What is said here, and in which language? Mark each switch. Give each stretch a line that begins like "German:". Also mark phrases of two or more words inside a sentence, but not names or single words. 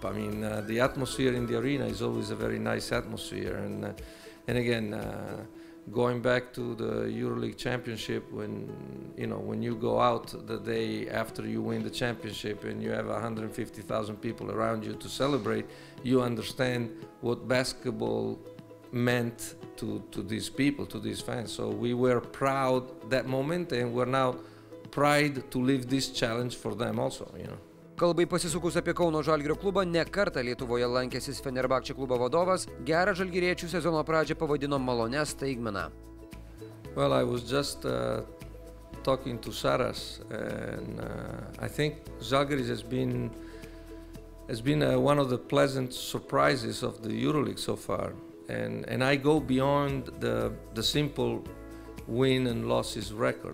English: I mean, the atmosphere in the arena is always a very nice atmosphere, and again, going back to the Euroleague championship, when you go out the day after you win the championship and you have 150,000 people around you to celebrate, you understand what basketball meant to these people, to these fans. So we were proud that moment, and we're now proud to live this challenge for them also,
Lithuanian: Kalbai pasisukus apie Kauno Žalgirio klubą, ne kartą Lietuvoje lankęsis Fenerbahce klubo vadovas, gerą žalgiriečių sezono pradžią pavadino malonę staigmeną.
English: Well, I was just talking to Šaras, and I think Zalgiris has been one of the pleasant surprises of the Euroleague so far, and I go beyond the simple win and losses record.